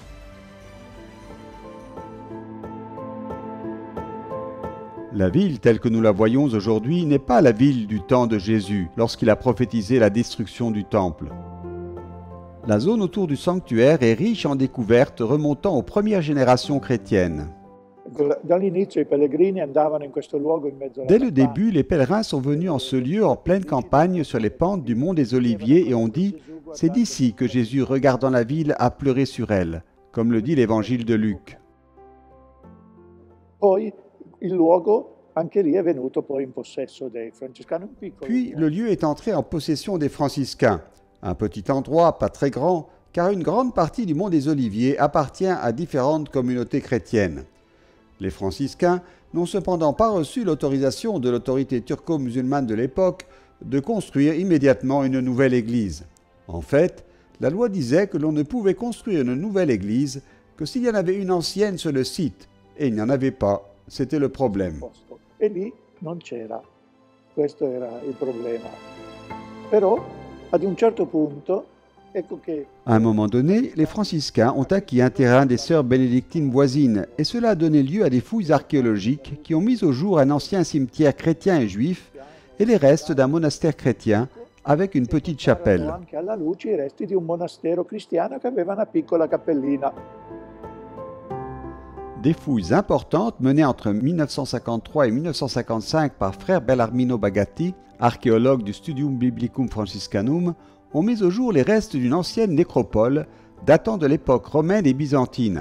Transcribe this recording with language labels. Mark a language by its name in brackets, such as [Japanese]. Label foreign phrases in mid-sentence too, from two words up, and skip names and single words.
[French] La ville telle que nous la voyons aujourd'hui n'est pas la ville du temps de Jésus, lorsqu'il a prophétisé la destruction du temple. La zone autour du sanctuaire est riche en découvertes remontant aux premières générations chrétiennes. [Italian] Dall'inizio i pellegrini andavano in questo luogo in mezzo alla [French] Dès le [Italian] campagna. [French] début, les pèlerins sont venus en ce lieu en pleine campagne sur les pentes du mont des Oliviers et ont dit « C'est d'ici que Jésus, regardant la ville, a pleuré sur elle », comme le dit l'évangile de Luc. [Italian] Poi il luogo anche lì è venuto poi in possesso dei francescani, un piccolo [French] Puis [Italian] luogo. [French] le lieu est entré en possession des franciscains. Un petit endroit, pas très grand, car une grande partie du mont des Oliviers appartient à différentes communautés chrétiennes. Les franciscains n'ont cependant pas reçu l'autorisation de l'autorité turco-musulmane de l'époque de construire immédiatement une nouvelle église. En fait, la loi disait que l'on ne pouvait construire une nouvelle église que s'il y en avait une ancienne sur le site, et il n'y en avait pas. C'était le problème. [Italian] Posto. E lì non c'era. Questo era il problema. Però ad un certo punto ecco che [French] À un moment donné, les franciscains ont acquis un terrain des sœurs bénédictines voisines et cela a donné lieu à des fouilles archéologiques qui ont mis au jour un ancien cimetière chrétien et juif et les restes d'un monastère chrétien avec une petite chapelle. [Italian] erano anche alla luce i resti di un monastero cristiano che aveva una piccola cappellina. [French] Des fouilles importantes menées entre 1953 et 1955 par frère Bellarmino Bagatti, archéologue du Studium Biblicum Franciscanum, ont mis au jour les restes d'une ancienne nécropole datant de l'époque romaine et byzantine.